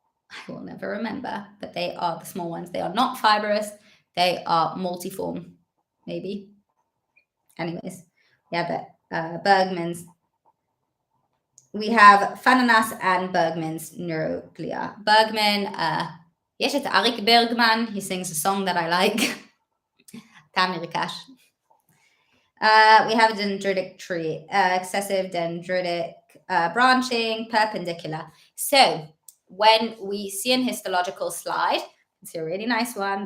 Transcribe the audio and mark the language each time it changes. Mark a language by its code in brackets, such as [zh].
[en] I will never remember, but they are the small ones. They are not fibrous. They are multiform, maybe. Anyways, we have the Bergman's. We have Fananas and Bergman's neuroglia. [he] Bergman, יש את אריק ברגמן. [en] He sings a song that I like. Tammy Rikash. We have a dendritic tree, excessive dendritic branching, perpendicular. So when we see an histological slide, it's a really nice one.